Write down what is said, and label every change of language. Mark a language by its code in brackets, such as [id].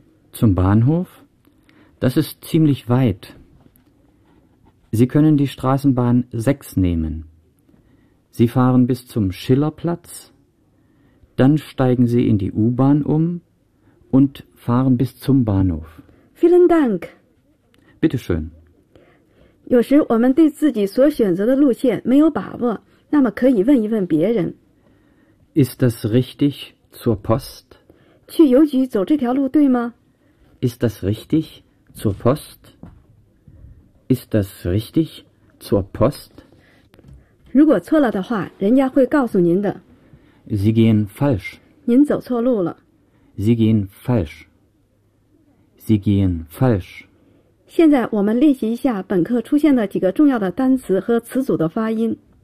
[de] Zum Bahnhof? Das ist ziemlich weit. Sie können die Straßenbahn 6 nehmen. Sie fahren bis zum Schillerplatz, dann steigen Sie in die U-Bahn um und fahren bis zum Bahnhof. Vielen Dank. Bitte schön. [zh] 有时我们对自己所选择的路线没有把握，那么可以问一问别人。 [de] Ist das richtig zur Post? [zh] 去邮局走这条路对吗？ [de] Ist das richtig zur Post? Ist das richtig zur Post? [zh] 如果错了的话，人家会告诉您的。 [de] Sie gehen falsch. [zh] 您走错路了。 [de] Sie gehen falsch. Sie gehen falsch. [zh] 现在我们练习一下本课出现的几个重要的单词和词组的发音。